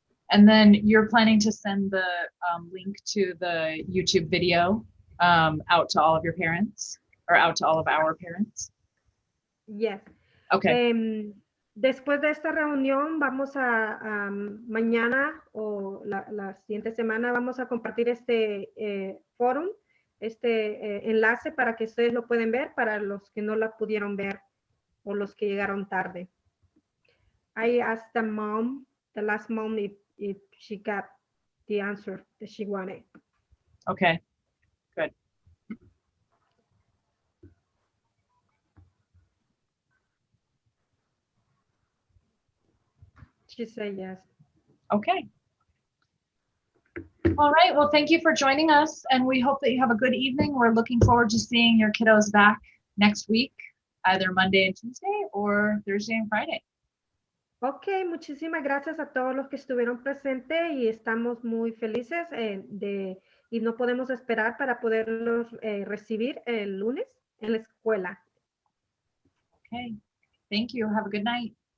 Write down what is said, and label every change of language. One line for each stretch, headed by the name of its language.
English: And then you're planning to send the link to the YouTube video out to all of your parents or out to all of our parents? Yes. Okay.
Spanish: Después de esta reunión vamos a mañana o la siguiente semana vamos a compartir este foro, este enlace para que ustedes lo pueden ver para los que no la pudieron ver o los que llegaron tarde.
English: I asked the last mom if she got the answer that she wanted. Okay, good. She said yes. Okay. All right, well, thank you for joining us and we hope that you have a good evening. We're looking forward to seeing your kiddos back next week, either Monday and Tuesday or Thursday and Friday.
Spanish: Ok, muchísimas gracias a todos los que estuvieron presentes y estamos muy felices y no podemos esperar para poderlos recibir el lunes en la escuela.
English: Okay, thank you. Have a good night.